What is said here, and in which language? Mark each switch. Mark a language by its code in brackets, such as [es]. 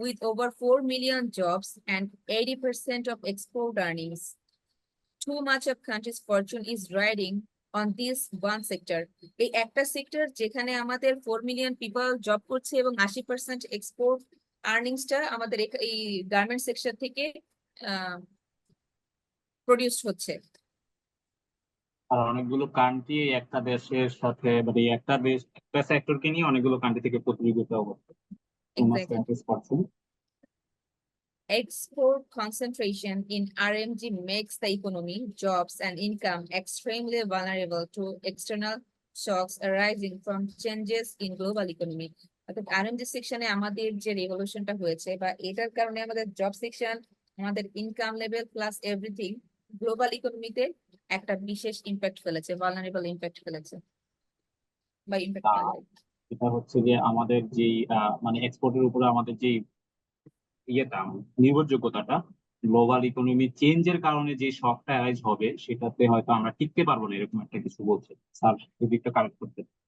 [en] over 4 million jobs and 80% of export earnings, too much of country's fortune is riding on this one sector. [bn] এই একটা sector যেখানে আমাদের 4 million people job করছে এবং 80% export আর্নিংসটা আমাদের এই গার্মেন্ট সেকশন থেকে প্রডিউস হচ্ছে। আর অনেকগুলো কান্ট্রি একটা দেশের সাথে মানে একটা দেশ একটা সেক্টরকে নিয়ে অনেকগুলো কান্ট্রি থেকে প্রতিযোগিতা অবস্থা [en] Exactly. Export concentration in RMG makes the economy, jobs, and income extremely vulnerable to external shocks arising from changes in global economy. [bn] অর্থাৎ RMG সেকশনে আমাদের যে রেভলিউশনটা হয়েছে বা এটার কারণে আমাদের জব সেকশন, আমাদের income level plus everything global ইকোনমিতে একটা বিশেষ ইম্প্যাক্ট ফেলেছে, ভালনারেবল ইম্প্যাক্ট ফেলেছে বা ইম্প্যাক্ট ফেলে। এটা হচ্ছে যে আমাদের যেই মানে এক্সপোর্টের উপরে আমাদের যেই ইয়েটা নির্ভরযোগ্যতাটা গ্লোবাল ইকোনমি চেঞ্জের কারণে যে শকটা অ্যারাইজ হবে সেটাতে হয়তো আমরা টিকতে পারবো না, এরকম একটা কিছু বলছে স্যার, যদি একটু কারেক্ট করতে।